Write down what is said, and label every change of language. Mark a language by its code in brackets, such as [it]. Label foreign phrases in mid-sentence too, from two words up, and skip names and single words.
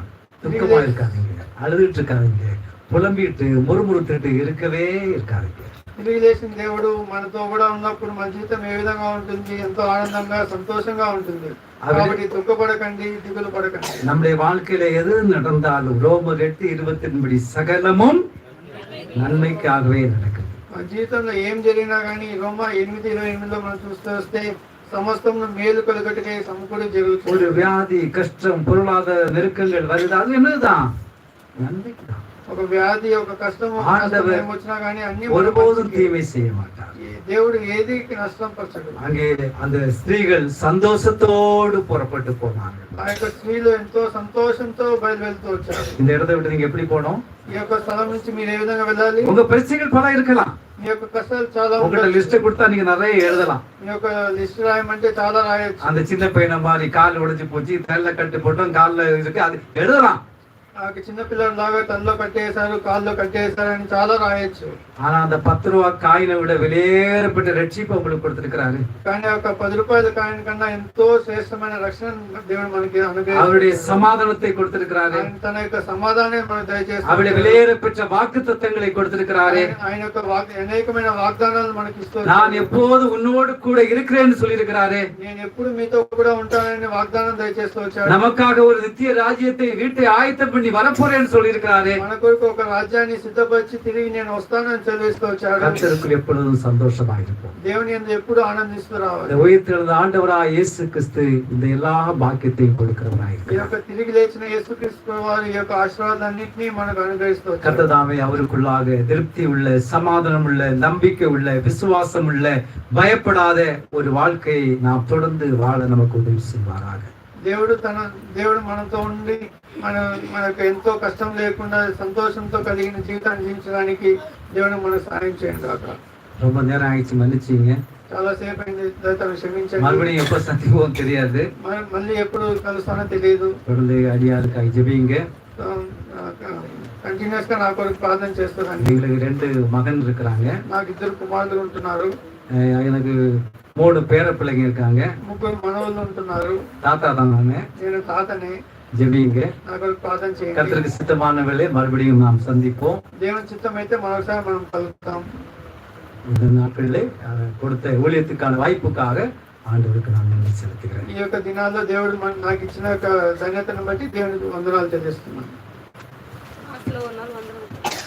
[ta] துக்கமா இருக்காதீங்க, அழுதுட்டு இருக்காதீங்க, புலம்பிட்டு முறுமுறுத்துட்டு இருக்கவே இருக்காதீங்க. [te] తిరిగి లేచిన దేవుడు మనతో కూడా ఉన్నప్పుడు మన జీవితం ఏ విధంగా ఉంటుంది? ఎంతో ఆనందంగా సంతోషంగా ఉంటుంది. కాబట్టి దుఃఖపడకండి, దిగులు పడకండి. [ta] நம்முடைய வாழ்க்கையில எது நடந்தாலும் ரோமர் 8:20 படி சகலமும் நன்மைக்காகவே நடக்குது. [te] మన జీవితంలో ఏం జరిగినా కానీ రోమా 8:28లో మనం చూస్తూ వస్తే సమస్తము మేలు కలుగటకే సమకూడి జరుగుతుంది. [ta] ஒரு வியாதி, கஷ்டம், பொருளாதார நெருக்கங்கள் வருது, அது என்னதுதான்? நன்மைக்குதான். [te] ఒక వ్యాధి, ఒక కష్టం వచ్చినా కానీ అన్ని [ta] ஒருபோதும் தீமை செய்ய மாட்டார். [te] దేవుడు ఏది నష్టం పరచడు. [ta] அங்கே அந்த ஸ்திரீகள் சந்தோஷத்தோடு புறப்பட்டு போனாங்க. [te] ఆ యొక్క స్త్రీలు ఎంతో సంతోషంతో బయలువెళ్తూ వచ్చారు. [ta] இந்த இடத்தை விட்டு நீங்க எப்படி போகணும்? [te] ఈ యొక్క స్థలం నుంచి మీరు ఏ విధంగా వెళ్ళాలి? [ta] உங்க பிரச்சனைகள் பல இருக்கலாம். [te] మీ యొక్క కష్టాలు చాలా [ta] உங்கள்ட்ட லிஸ்ட் கொடுத்தா நீங்க நிறைய எழுதலாம். [te] మీ యొక్క లిస్ట్ రాయమంటే చాలా రాయొచ్చు. [ta] அந்த சின்ன பையனை மாதிரி கால் உடைஞ்சு போச்சு, தலையில கட்டு போட்டோம், கால்ல இருக்கு, அது எழுதலாம். [te] ఆ చిన్న పిల్లల లాగా తనలో కట్టేశారు, కాల్లో కట్టేశారు అని చాలా రాయొచ్చు. [ta] ஆனா அந்த 10 ரூபாய் காயினை விட வெளியேறப்பட்ட ரட்சிப்பு உங்களுக்கு கொடுத்திருக்கிறாரு. [te] కానీ ఒక 10 రూపాయల కాయిన్ కన్నా ఎంతో శ్రేష్టమైన రక్షణ దేవుడు మనకి అనుగ్రహించాడు. [ta] அவருடைய சமாதானத்தை கொடுத்திருக்கிறாரு. [te] తన యొక్క సమాధానం మనకు దయచేస్తాడు. [ta] அவருடைய வெளியேறப்பட்ட வாக்குத்தத்தங்களை கொடுத்திருக்கிறாரு. [te] ఆయన యొక్క అనేకమైన వాగ్దానాలు మనకి ఇస్తాడు. [ta] நான் எப்போது உன்னோடு கூட இருக்கிறேன்னு சொல்லி இருக்கிறாரு. [te] నేను ఎప్పుడు మీతో కూడా ఉంటానని వాగ్దానం దయచేస్తూ వచ్చాడు. [ta] நமக்காக ஒரு நித்திய ராஜ்யத்தை வீட்டை ஆயத்தம் பண்ணி வரப்போறேன்னு சொல்லி இருக்கிறாரு. [te] మన కొరకు ఒక రాజ్యాన్ని సిద్ధపరిచి తిరిగి నేను వస్తానని చెల్లిస్తూ వచ్చాడు. [ta] கர்த்தருக்குள் எப்பொழுதும் சந்தோஷமா இருப்போம். [te] దేవుని యందు ఎప్పుడు ఆనందిస్తూ రావాలి. [ta] உயிர்த்தெழுந்த ஆண்டவராய் இயேசு கிறிஸ்து இந்த எல்லா பாக்கியத்தையும் கொடுக்கிறவராய் [te] ఈ [ta] இருக்கிறார். [te] యొక్క తిరిగి లేచిన యేసుక్రీస్తు వారి యొక్క ఆశీర్వాదాన్నిటినీ మనకు అనుగ్రహిస్తూ వచ్చాడు. [ta] கர்த்தர் தாமே அவருக்குள்ளாக திருப்தி உள்ள, சமாதானம் உள்ள, நம்பிக்கை உள்ள, விசுவாசம் உள்ள, பயப்படாத ஒரு வாழ்க்கையை நாம் தொடர்ந்து வாழ நமக்கு உதவி செய்வாராக. [te] దేవుడు మనతో ఉండి మనకు ఎంతో కష్టం లేకుండా సంతోషంతో కలిగిన జీవితాన్ని జీవించడానికి దేవుడు మనకు సహాయం చేయండి కాక. [ta] ரொம்ப நேரம் ஆயிடுச்சு, மன்னிச்சிங்க. [te] చాలా సేపు అయింది, దయచేసి క్షమించండి. [ta] மறுபடியும் எப்ப சந்திப்போம் தெரியாது, [te] మళ్ళీ ఎప్పుడు కలుస్తానో తెలియదు. [ta] தொடர்ந்து அடியாருக்காய் ஜெபிங்க. [te] కంటిన్యూస్ గా నా కొరకు ప్రార్థన చేస్తున్నాను. [ta] எங்களுக்கு 2 மகன் இருக்கிறாங்க. [te] నాకు 2 కుమారులు ఉంటున్నారు. [ta] எனக்கு 3 பேர பிள்ளைங்க இருக்காங்க. [te] 3 మనవళ్ళు ఉంటున్నారు. [ta] தாத்தா தான் நானு. [te] నేను తాతని. [ta] ஜெபிங்க. [te] నా కొరకు ప్రార్థన చేయండి. [ta] கர்த்தருக்கு சித்தமான வேளை மறுபடியும் நாம் சந்திப்போம். [te] దేవుని చిత్తం అయితే మరోసారి మనం కలుద్దాం. [ta] இந்த நாட்களிலே கொடுத்த ஊழியத்துக்கான வாய்ப்புக்காக ஆண்டவருக்கு நான் நன்றி செலுத்துகிறேன். [te] ఈ యొక్క దినాల్లో దేవుడు నాకు ఇచ్చిన ధన్యతను బట్టి దేవునికి వందనాలు చెల్లిస్తున్నాను.